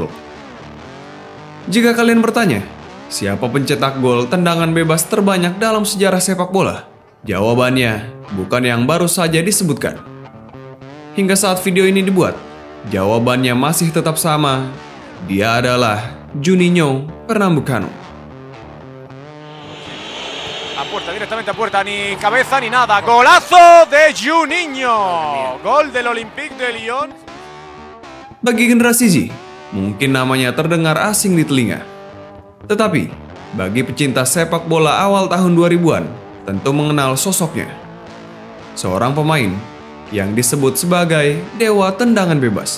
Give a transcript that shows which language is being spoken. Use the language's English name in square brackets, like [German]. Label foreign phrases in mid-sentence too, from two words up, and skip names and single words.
[Indonesian] Jika kalian bertanya, siapa pencetak gol tendangan bebas terbanyak dalam sejarah sepak bola? Jawabannya bukan yang baru saja disebutkan. Hingga saat video ini dibuat, jawabannya masih tetap sama. Dia adalah Juninho Pernambucano. [Spanish] A puerta, directamente a puerta, ni cabeza ni nada. Golazo de Juninho. Gol del Olympique de Lyon. [Indonesian] Bagi generasi Z, mungkin namanya terdengar asing di telinga. Tetapi, bagi pecinta sepak bola awal tahun 2000-an, tentu mengenal sosoknya. Seorang pemain yang disebut sebagai dewa tendangan bebas.